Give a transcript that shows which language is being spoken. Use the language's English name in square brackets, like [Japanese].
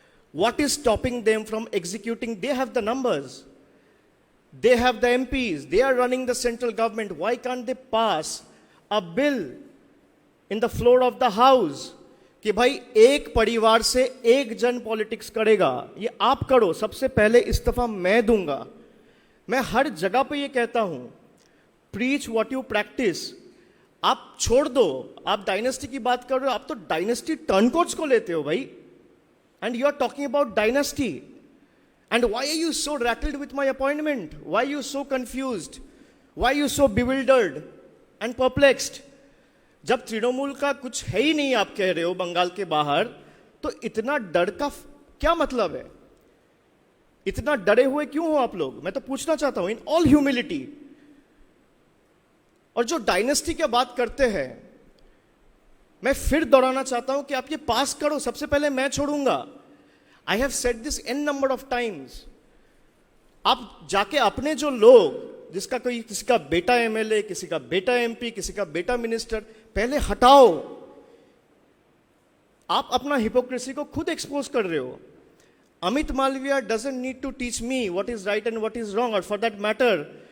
[English] What is stopping them from executing? They have the numbers. They have the MPs. They are running the central government. Why can't they pass a bill in the floor of the house [Hindi] कि भाई एक परिवार से एक जन politics करेगा? ये आप करो. सबसे पहले इस्तीफा मैं दूंगा. मैं हर जगह पे ये कहता हूं, [English] Preach what you practice. [Hindi] आप छोड़ दो. आप डायनेस्टी की बात कर रहे हो, आप तो डायनेस्टी टर्नकोट्स को लेते हो भाई. [English] And you are talking about dynasty. And why are you so rattled with my appointment? Why are you so confused? Why are you so bewildered and perplexed? [Hindi] जब तृणमूल का कुछ है ही नहीं आप कह रहे हो बंगाल के बाहर, तो इतना डर का क्या मतलब है? इतना डरे हुए क्यों हो आप लोग? मैं तो पूछना चाहता हूं [English] In all humility. [Hindi] और जो डायनेस्टी की बात करते हैं, मैं फिर दोहराना चाहता हूं कि आप ये पास करो. सबसे पहले मैं छोड़ूंगा. [English] I have said this n number of times. [Hindi] आप जाके अपने जो लोग, जिसका कोई किसी का बेटा एमएलए, किसी का बेटा एमपी, किसी का बेटा मिनिस्टर, पहले हटाओ. आप अपना हिपोक्रेसी को खुद एक्सपोज कर रहे हो. [English] Amit Malviya doesn't need to teach me what is right and what is wrong, or for that matter,